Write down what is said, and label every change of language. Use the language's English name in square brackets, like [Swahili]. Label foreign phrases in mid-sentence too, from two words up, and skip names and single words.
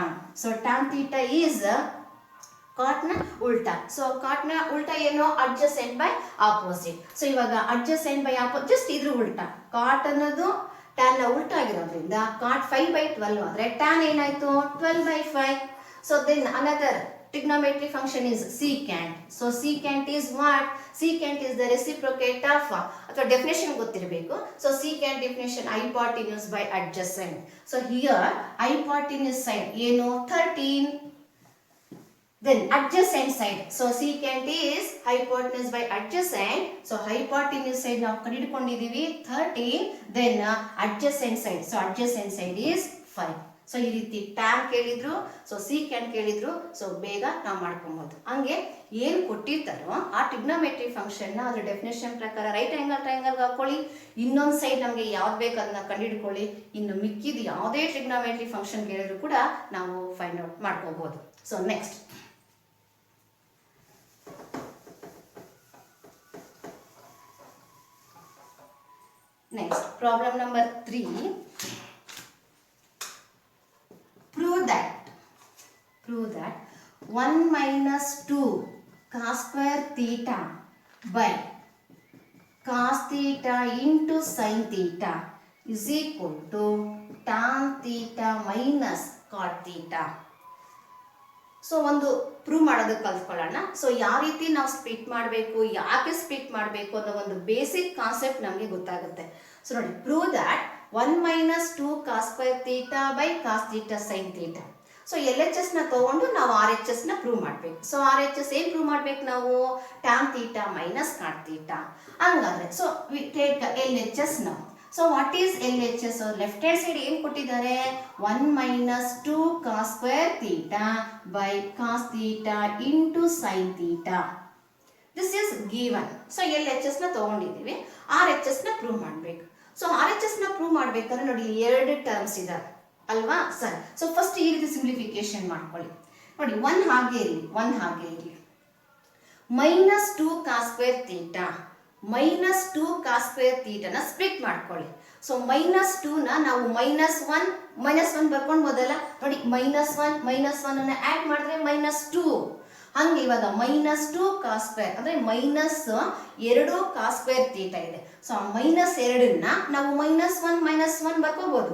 [English] so tan theta is cot [Kannada] ನ ಉಲ್ಟಾ. [English] so cot [Kannada] ನ ಉಲ್ಟಾ ಏನು? [English] adjacent by opposite. [Kannada] ಸೊ ಇವಾಗ [English] adjacent by opposite just [Kannada] ಇದ್ರ ಉಲ್ಟಾ. ಕಾಟ್ ಅನ್ನೋದು ಟ್ಯಾನ್ ನ ಉಲ್ಟಾ ಆಗಿರೋದ್ರಿಂದ ಕಾಟ್ 5/12 ಆದ್ರೆ ಟ್ಯಾನ್ ಏನಾಯ್ತು? [English] 12/5. so then another trigonometric function is secant. So secant is what? Secant is the reciprocate of ಅಥವಾ definition ಗೊತ್ತಿರಬೇಕು. So secant definition hypotenuse by adjacent. So here hypotenuse side ಏನು? 13. Then adjacent side. So secant is hypotenuse by adjacent. So hypotenuse side [Kannada] ನಾವು ಕಂಡುಹಿಡ್ಕೊಂಡಿದೀವಿ [English] 13. Then adjacent side. So adjacent side is 5. [Kannada] ಸೊ ಈ ರೀತಿ ಟ್ಯಾನ್ ಕೇಳಿದ್ರು, ಸೊ ಸೀಕ್ಯಾಂಟ್ ಕೇಳಿದ್ರು. ಸೊ ಬೇಗ ನಾವು ಮಾಡ್ಕೊಬೋದು. ಹಂಗೆ ಏನು ಕೊಟ್ಟಿರ್ತಾರೋ ಆ [English] trigonometry function [Kannada] ಅದ್ರ ಡೆಫಿನೇಷನ್ ಪ್ರಕಾರ [English] right angle triangle [Kannada] ಹಾಕೊಳ್ಳಿ. ಇನ್ನೊಂದು ಸೈಡ್ ನಮಗೆ ಯಾವ್ದು ಬೇಕು ಅದನ್ನ ಕಂಡುಹಿಡ್ಕೊಳ್ಳಿ. ಇನ್ನು ಮಿಕ್ಕಿದ ಯಾವುದೇ [English] trigonometry function [Kannada] ಕೇಳಿದ್ರು ಕೂಡ ನಾವು [English] find out [Kannada] ಮಾಡ್ಕೋಬಹುದು. [English] so next problem number 3. Prove that 1 minus 2 cos square theta by cos theta into sin theta is equal to tan theta minus cot theta. [Kannada] ಸೊ ಒಂದು ಪ್ರೂವ್ ಮಾಡೋದಕ್ಕೆ ಕಲ್ತ್ಕೊಳ್ಳೋಣ. ಸೊ ಯಾವ ರೀತಿ ನಾವು ಸ್ಪ್ಲಿಟ್ ಮಾಡಬೇಕು, ಯಾಕೆ ಸ್ಪ್ಲಿಟ್ ಮಾಡಬೇಕು ಅನ್ನೋ ಒಂದು [English] basic concept [Kannada] ನಮಗೆ ಗೊತ್ತಾಗುತ್ತೆ. [English] ಸೊ ನೋಡಿ, prove that 1 minus 2 cos square theta by cos theta sin theta. [Kannada] ಸೊ LHS ನ ತಗೊಂಡು ನಾವು RHS ನ ಪ್ರೂವ್ ಮಾಡಬೇಕು. ಸೊ RHS ಏನ್ ಪ್ರೂವ್ ಮಾಡ್ಬೇಕು ನಾವು? [English] tan theta minus cot theta. ಹಂಗಾದ್ರೆ so we take LHS ನಾವು. so what is LHS? left hand side [Kannada] ಏನು ಕೊಟ್ಟಿದ್ದಾರೆ? [English] 1 minus 2 cos square theta by cos theta into sin theta. this is given. [Kannada] ಸೊ LHS ನ ತಗೊಂಡಿದ್ದೀವಿ, RHS ನ ಪ್ರೂವ್ ಮಾಡಬೇಕು. ಸೊ RHS ನ ಪ್ರೂವ್ ಮಾಡ್ಬೇಕಾದ್ರೆ ನೋಡಿ, ಎರಡು ಟರ್ಮ್ಸ್ ಇದಾವೆ ಅಲ್ವಾ ಸರ್? [English] so first [Kannada] ಈ ರೀತಿ ಸಿಂಪ್ಲಿಫಿಕೇಶನ್ ಮಾಡ್ಕೊಳ್ಳಿ. ನೋಡಿ, 1 ಹಾಗೆ ಇರಲಿ, 1 ಹಾಗೆ ಇರಲಿ. [English] minus 2 cos square theta minus 2 cos square theta ನ ಸ್ಪ್ಲಿಟ್ ಮಾಡ್ಕೊಳ್ಳಿ. so minus 2 [Kannada] ನ ನಾವು [English] minus one [Kannada] ಬರ್ಕೊಂಡ್ಬೋದಲ್ಲ. ನೋಡಿ, [English] minus one [Kannada] ಅನ್ನ ಆಡ್ ಮಾಡಿದ್ರೆ -2. ಹಂಗೆ ಇವಾಗ [English] -2 cos square ಅಂದ್ರೆ -2 cos square theta ಇದೆ. [Kannada] ಸೊ -2 ನಾವು -1 ಬರ್ಕೋಬಹುದು.